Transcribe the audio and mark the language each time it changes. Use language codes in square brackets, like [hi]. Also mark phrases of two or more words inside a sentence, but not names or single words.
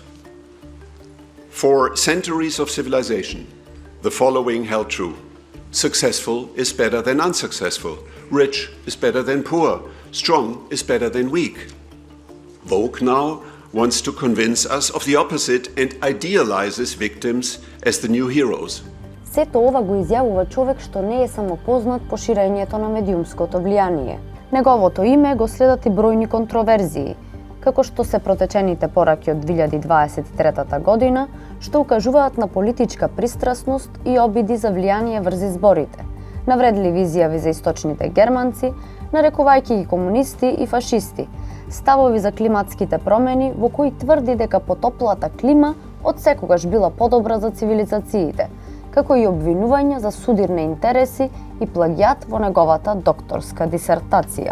[en] For centuries of civilization, the following held true. Successful is better than unsuccessful. Rich is better than poor. Strong is better than weak. Woke now wants to convince us of the opposite and idealizes victims as the new heroes. [mk] Сето ова го изјавува човек што не е само познат по ширењето на медиумското влијание. Неговото име го следат и бројни контроверзии, како што се протечените пораки од 2023 година, што укажуваат на политичка пристрасност и обиди за влијание врз изборите, навредливи изјави за источните германци, нарекувајќи ги комунисти и фашисти, ставови за климатските промени во кои тврди дека потоплата клима од секогаш била подобра за цивилизациите, како и обвинувања за судирни интереси и плагијат во неговата докторска дисертација.